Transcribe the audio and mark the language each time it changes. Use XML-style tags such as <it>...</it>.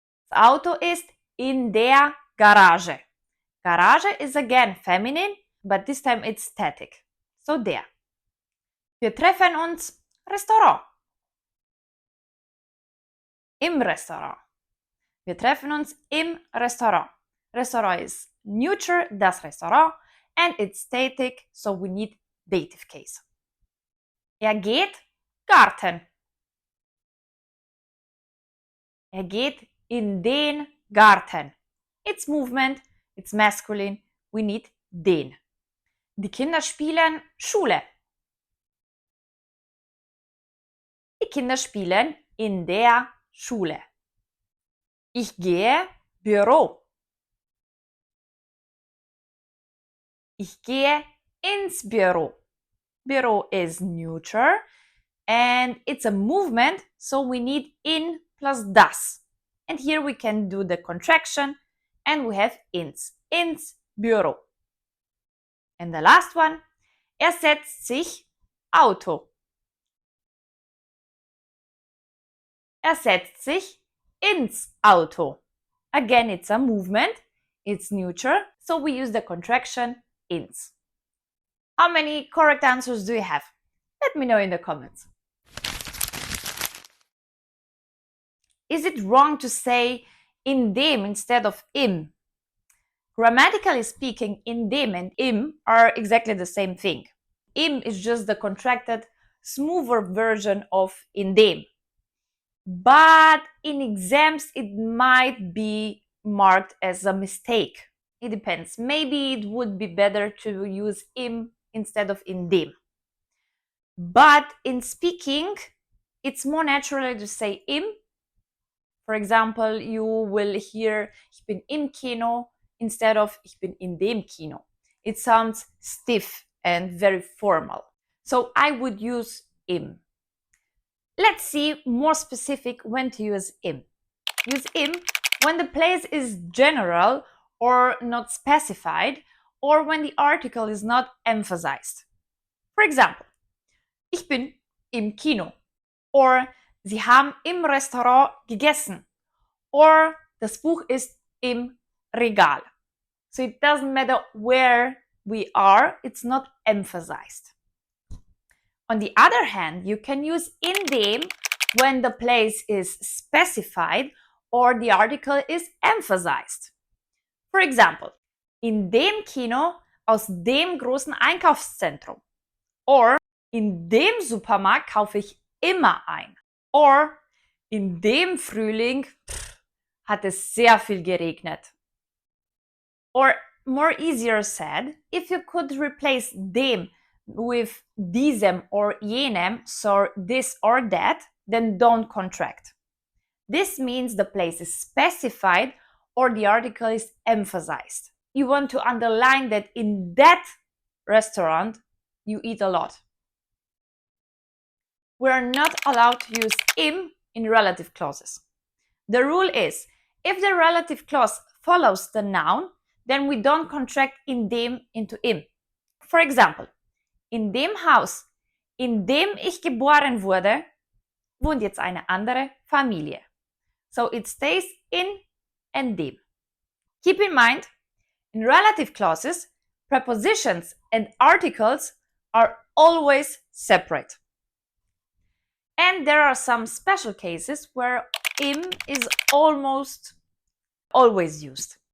<de>Das Auto ist in der Garage.</de> <en>Garage is again feminine, but this time it's static.</en> <de>So der. Wir treffen uns Restaurant. Im Restaurant. Wir treffen uns im Restaurant.</de> <en>Restaurant is neuter, das Restaurant, and it's static, so we need dative case.</en> <de>Er geht Garten. Er geht in den Garten.</de> <en>It's movement, it's masculine, we need den.</en> <de>Die Kinder spielen Schule. Die Kinder spielen in der Schule. Ich gehe Büro. Ich gehe ins Büro.</de> <en>Büro is neuter and it's a movement, so we need in plus das. And here we can do the contraction and we have</en> <de>ins Büro.</de> <en>And the last one,</en> <de>setzt sich Auto.</de> <en>Setzt sich ins Auto. Again, it's a movement, it's neuter, so we use the contraction ins. How many correct answers do you have? Let me know in the comments. Is it wrong to say in dem instead of im? Grammatically speaking, in dem and im are exactly the same thing. Im is just the contracted, smoother version of in dem. But in exams, it might be marked as a mistake. It depends. Maybe it would be better to use im instead of in dem. But in speaking, it's more natural to say im. For example, you will hear</en> <de>ich bin im Kino</de> <en>instead of</en> <de>ich bin in dem Kino.</de> <en>It sounds stiff and very formal. So I would use im. Let's see more specific when to use im. Use im when the place is general or not specified, or when the article is not emphasized.</en> <de>For example, ich bin im Kino, or Sie haben im Restaurant gegessen, or das Buch ist im Regal.</de> <en>So it doesn't matter where we are, it's not emphasized. On the other hand, you can use in dem when the place is specified or the article is emphasized.</en> <de>For example, in dem Kino aus dem großen Einkaufszentrum. Or in dem Supermarkt kaufe ich immer ein. Or in dem Frühling hat es sehr viel geregnet.</de> <en>Or more easier said, if you could replace dem with diesem or jenem, so this or that, then don't contract. This means the place is specified or the article is emphasized. You want to underline that in that restaurant you eat a lot. We are not allowed to use im in relative clauses. The rule is, if the relative clause follows the noun, then we don't contract in dem into im.</en> <de>For example, in dem Haus, in dem ich geboren wurde, wohnt jetzt eine andere Familie.</de> <en>So it stays in and dem. Keep in mind, In relative clauses, prepositions and articles are always separate. And there are some special cases where im is almost always used.</en>